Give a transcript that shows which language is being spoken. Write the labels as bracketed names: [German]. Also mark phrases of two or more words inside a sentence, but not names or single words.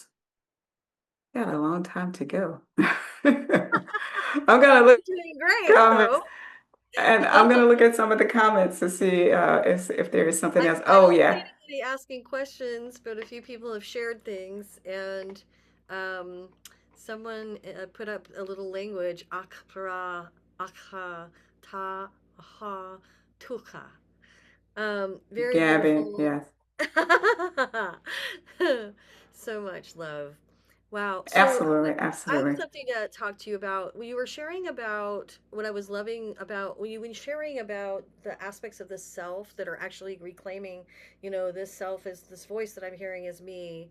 [English] Got a long time to go. I'm gonna look Doing great, comments, though. and I'm gonna look at some of the comments to see if there is something else. I Oh don't see yeah. anybody asking questions, but a few people have shared things, and someone put up a little language, akra, akha, ta, aha, tuka. Very Gabby, beautiful. yes. So much love. Wow. So Absolutely, I have absolutely. something to talk to you about. When you were sharing about what I was loving about when you were sharing about the aspects of the self that are actually reclaiming, this self is this voice that I'm hearing is me.